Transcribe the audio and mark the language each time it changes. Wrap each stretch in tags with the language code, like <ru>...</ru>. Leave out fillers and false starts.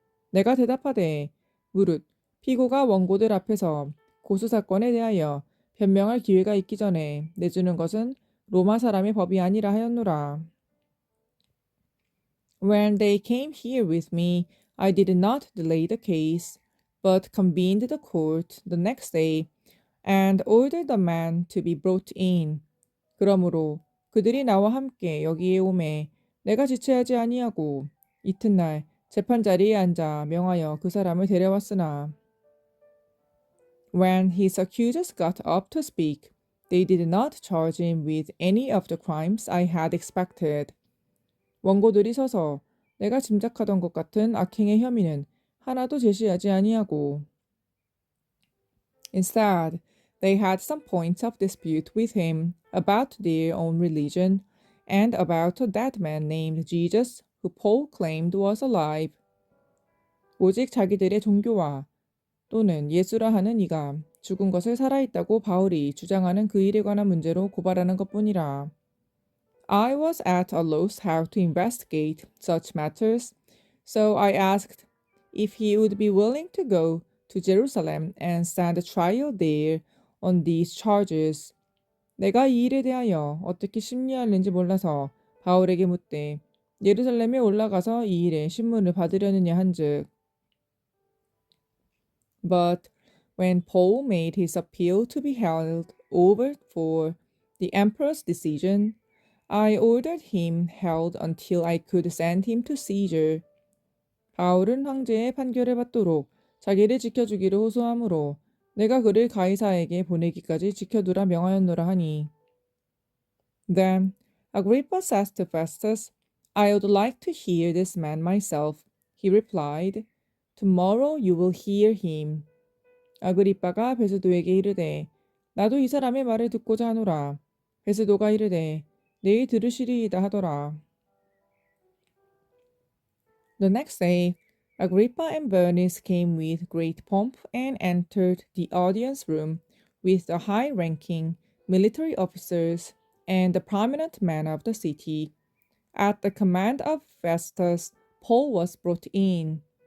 <ko>내가 대답하되 무릇 피고가 원고들 앞에서 고소 사건에 대하여 변명할 기회가 있기 전에 내주는 것은 로마 사람의 법이 아니라 하였노라.</ko> <en>When they came here with me, I did not delay the case, but convened the court the next day and ordered the man to be brought in.</en> <ko>그러므로 그들이 나와 함께 여기에 오매 내가 지체하지 아니하고 이튿날 재판 자리에 앉아 명하여 그 사람을 데려왔으나</ko> <en>When his accusers got up to speak, they did not charge him with any of the crimes I had expected.</en> <ko>원고들이 서서 내가 짐작하던 것 같은 악행의 혐의는 하나도 제시하지 아니하고</ko> <en>Instead, they had some points of dispute with him about their own religion and about a dead man named Jesus who Paul claimed was alive.</en> <ko>오직 자기들의 종교와 또는 예수라 하는 이가 죽은 것을 살아있다고 바울이 주장하는 그 일에 관한 문제로 고발하는 것뿐이라.</ko> <en>I was at a loss how to investigate such matters, so I asked if he would be willing to go to Jerusalem and stand trial there on these charges.</en> <ko>내가 이 일에 대하여 어떻게 심리하는지 몰라서 바울에게 묻되 예루살렘에 올라가서 이 일에 신문을 받으려느냐 한즉</ko> <en>But when Paul made his appeal to be held over for the emperor's decision, I ordered him held until I could send him to Caesar.</en> <ko>바울은 황제의 판결을 받도록 자기를 지켜주기를 호소하므로 내가 그를 가이사에게 보내기까지 지켜두라 명하였노라 하니.</ko> <en>Then Agrippa says to Festus, I would like to hear this man myself. He replied, Tomorrow you will hear him.</en> <ko>아그리빠가 베스도에게 이르되 나도 이 사람의 말을 듣고자 하노라. 베스도가 이르되 내일 들으시리이다 하더라.</ko> <en>The next day, Agrippa and Bernice came with great pomp and entered the audience room with the high-ranking military officers and the prominent men of the city. At the command of Festus, Paul was brought in.</en>